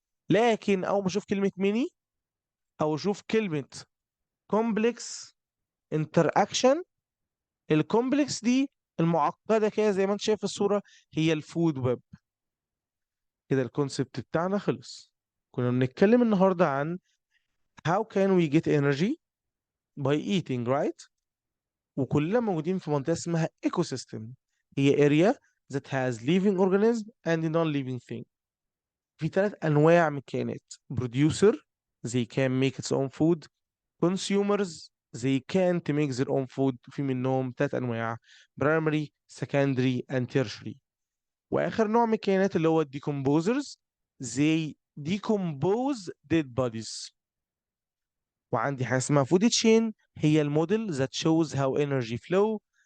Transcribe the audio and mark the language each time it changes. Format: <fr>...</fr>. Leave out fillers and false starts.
<ar>لكن اول ما اشوف كلمة ميني او اشوف كلمة كومبلكس انتراكشن، الكومبلكس دي المعقده كده زي ما انت شايف في الصوره هي الفود ويب. كده الكونسبت بتاعنا خلص. كنا بنتكلم النهارده عن</ar> <en>how can we get energy by eating, right؟</en> <ar>وكلنا موجودين في منطقه اسمها ecosystem.</ar> <en>هي area that has living organism and non-living thing.</en> <ar>في ثلاث انواع من الكائنات:</ar> <en>producer they can make its own food, consumers they can't make their own food.</en> <ar>في منهم ثلاث انواع: primary, secondary and tertiary. واخر نوع من الكائنات اللي هو الديكومبوزرز زي</ar> <en>decompose dead bodies.</en> <ar>وعندي حاجه اسمها فود تشين، هي الموديل</ar> <en>that shows how energy flow.</en>